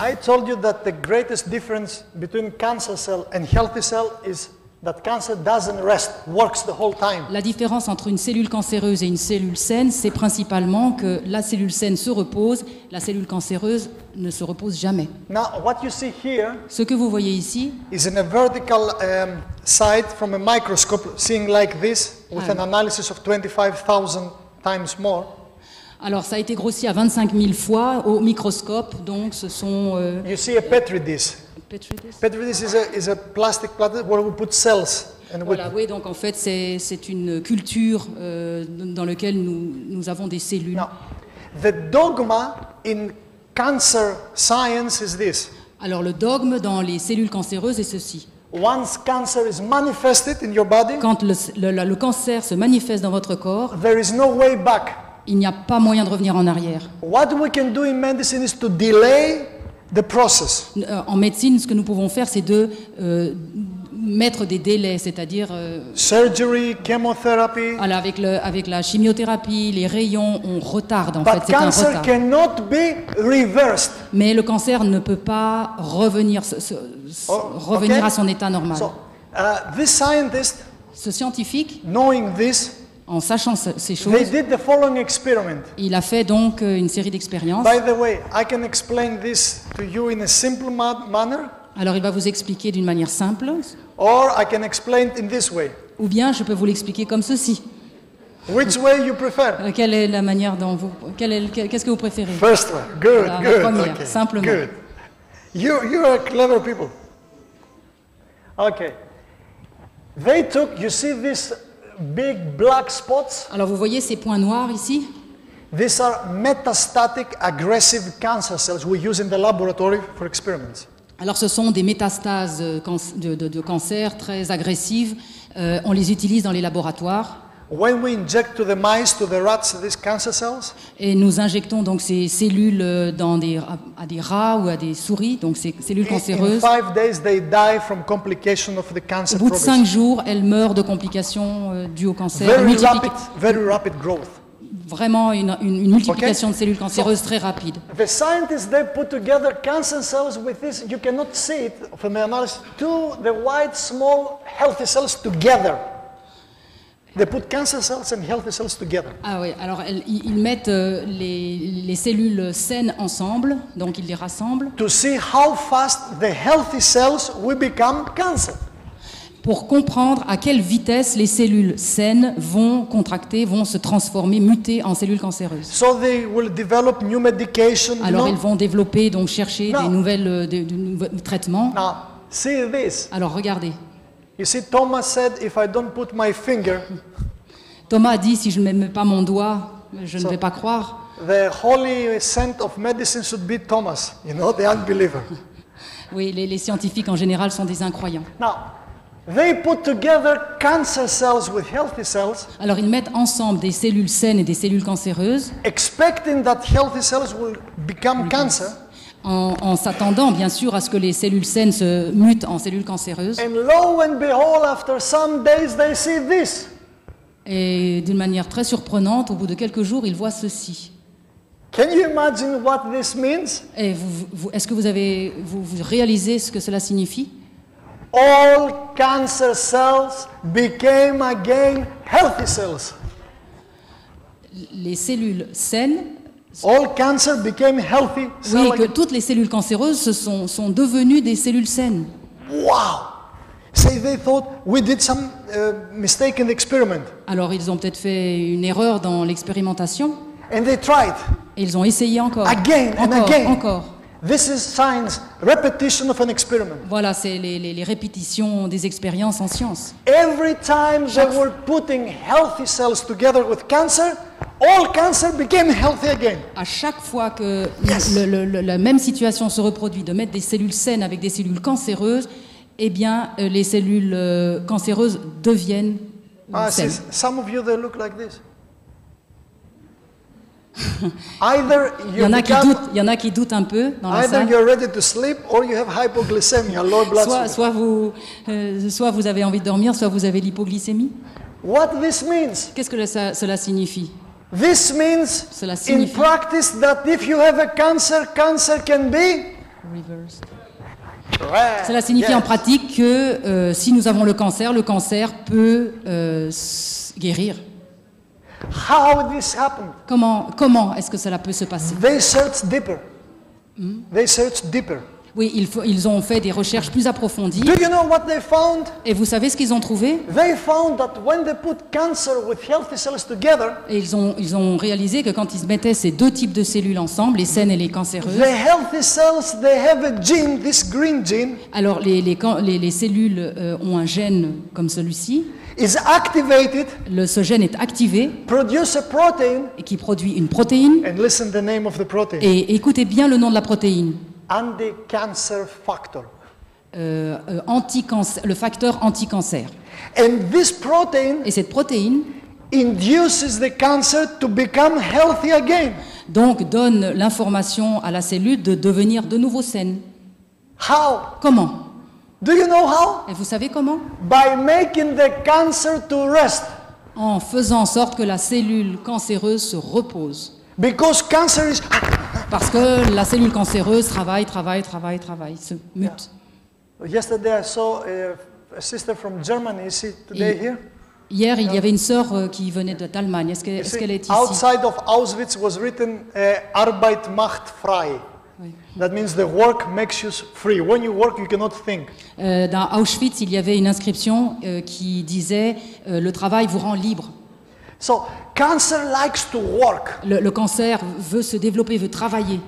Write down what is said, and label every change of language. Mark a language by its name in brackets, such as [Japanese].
[English] I told you that the greatest difference between cancer cell and healthy cell is that cancer doesn't rest, works the whole time. [French] La différence entre une cellule cancéreuse et une cellule saine, c'est principalement que la cellule saine se repose, la cellule cancéreuse ne se repose jamais. [English] Now, what you see here [French] Ce que vous voyez ici, [English] is in a vertical side from a microscope, seeing like this, with an analysis of 25,000 times more. [French] alors ça a été grossi à 25 000 fois au microscope, donc ce sont... [English] You see a Petri dish. Petri dish? Petri dish is a plastic platter where we put cells. And [French] Voilà, oui, donc en fait c'est une culture dans laquelle nous avons des cellules. [English] Now, the dogma in cancer science is this. [French] Alors le dogme dans les cellules cancéreuses est ceci. [English] Once cancer is manifested in your body, [French] Quand le cancer se manifeste dans votre corps, [English] there is no way back. [French] il n'y a pas moyen de revenir en arrière. [English] What we can do in medicine is to delay the process. [French] En médecine, ce que nous pouvons faire, c'est de mettre des délais, c'est-à-dire [English] Surgery, chemotherapy. [French] avec la chimiothérapie, les rayons, on retarde en fait, [English] But [French] c'est un [English] cancer [French] retard. [English] cannot be reversed. [French] Mais le cancer ne peut pas revenir, revenir [English] okay. [French] à son état normal. [English] So, this scientist, [French] Ce scientifique, [English] knowing this, [French] en sachant ces [English] they [French] choses, [English] did the following experiment. [French] il a fait donc une série d'expériences. [English] By the way, I can explain this to you in a simple manner, [French] Alors il va vous expliquer d'une manière simple, [English] or I can explain it in this way. [French] ou bien je peux vous l'expliquer comme ceci. [English] Which way you prefer? [French] Quelle est la manière dont vous... Qu'est-ce que vous préférez? [English] First one. Good, [French] La [English] good. [French] première, [English] Okay, [French] simplement. [English] good. You are clever people. Okay. They took, you see these big black spots? [French] Alors vous voyez ces points noirs ici? [English] These are metastatic aggressive cancer cells we use in the laboratory for experiments. [French] Alors ce sont des métastases de cancer très agressives. On les utilise dans les laboratoires. [English] When we inject to the mice, to the rats, these cancer cells, [French] Et nous injectons donc ces cellules à des rats ou à des souris, donc ces cellules [English] in [French] cancéreuses. [English] 5 days they die from complication of the cancer [French] Au bout de [English] progress. [French] 5 jours, elles meurent de complications dues au cancer. [English] Very rapid growth. [French] Vraiment une multiplication de cellules cancéreuses très rapide. [English] The scientists, they put together cancer cells with this, you cannot see it from the analysis, to the white small healthy cells together. They put cancer cells and healthy cells together. [French] Ah oui, alors ils mettent les cellules saines ensemble, donc ils les rassemblent, [English] To see how fast the healthy cells will become cancer. [French] pour comprendre à quelle vitesse les cellules saines vont contracter, vont se transformer, muter en cellules cancéreuses. [English] So they will develop new medication. [French] Alors ils vont développer, donc chercher Non. des nouveaux traitements. [English] Now, see this. [French] Alors regardez, [English] You see, Thomas said, if I don't put my finger, [French] Thomas a dit, si je ne mets pas mon doigt, je ne vais pas croire. [English] the holy saint of medicine should be Thomas, you know, the unbeliever. [French] Oui, les scientifiques en général sont des incroyants. [English] Now, they put together cancer cells with healthy cells, [French] Alors ils mettent ensemble des cellules saines et des cellules cancéreuses, [English] expecting that healthy cells will become cancer. [French] en s'attendant bien sûr à ce que les cellules saines se mutent en cellules cancéreuses. [English] And lo and behold, after some days, they see this. [French] Et d'une manière très surprenante, au bout de quelques jours, il voit ceci. [English] Can you imagine what this means? [French] Et est-ce que vous réalisez ce que cela signifie? [English] All cancer cells became again healthy cells. [French] Les cellules saines, [English] All cancer became healthy cells. [French] oui, que toutes les cellules cancéreuses sont devenues des cellules saines. [English] Wow! Say they thought we did some mistake in the experiment. [French] Alors ils ont peut-être fait une erreur dans l'expérimentation, [English] And they tried. [French] et ils ont essayé encore. [English] Again and [French] encore, [English] again. [French] encore. [English] This is science, repetition of an experiment. [French] Voilà, c'est les répétitions des expériences en science. [English] Every time they were putting healthy cells together with cancer, all cancer became healthy again. [French] À chaque fois que [English] Yes. [French] la même situation se reproduit, de mettre des cellules saines avec des cellules cancéreuses, eh bien, les cellules cancéreuses deviennent saines. [English] See, some of you, they look like this. Either [French] Il y en a qui [English] become- [French] doutent, il y en a qui doutent un peu dans la [English] either [French] salle. [English] you're ready to sleep or you have hypoglycemia, low blood sugar. [French] Soit vous avez envie de dormir, soit vous avez l'hypoglycémie. [English] What this means? [French] Qu'est-ce que cela signifie? [English] This means [French] Cela [English] in [French] signifie- [English] practice that if you have a cancer, cancer can be Reverse. [French] rare. Cela signifie [English] Yes. [French] en pratique que si nous avons le cancer peut guérir. [English] How this happened? [French] Comment est-ce que cela peut se passer? [English] They searched deeper. They searched deeper. [French] Oui, ils ont fait des recherches plus approfondies. [English] Do you know what they found? [French] Et vous savez ce qu'ils ont trouvé? [English] They found that when they put cancer with healthy cells together, [French] Et ils ont réalisé que quand ils mettaient ces deux types de cellules ensemble, les saines et les cancéreuses, [English] the healthy cells, they have a gene, this green gene, [French] alors les cellules ont un gène comme celui-ci. [English] is activated, [French] Ce gène est activé [English] produce a protein, [French] et qui produit une protéine. [English] and listen the name of the protein, [French] Et écoutez bien le nom de la protéine. [English] anti-cancer factor. [French] Le facteur anti-cancer. [English] And this protein [French] Et cette protéine, [English] induces the cancer to become healthy again. [French] donc, donne l'information à la cellule de devenir de nouveau saine. [English] How? [French] Comment? [English] Do you know how? [French] Et vous savez comment? [English] By making the cancer to rest. [French] En faisant en sorte que la cellule cancéreuse se repose. [English] Because cancer is... [French] Parce que la cellule cancéreuse travaille, se mute. [English] Yesterday I saw a sister from Germany. Is she today [French] Et- [English] here? [French] Hier, il y avait une sœur qui venait d'Allemagne. Est-ce [English] You [French] qu'elle [English] see, [French] est ici? [English] outside of Auschwitz was written [German] Arbeit macht frei. [French] Oui. [English] That means the work makes you free. When you work, you cannot think. [French] Dans Auschwitz, il y avait une inscription qui disait le travail vous rend libre. [English] So cancer likes to work. [French] Le cancer veut se développer, veut travailler.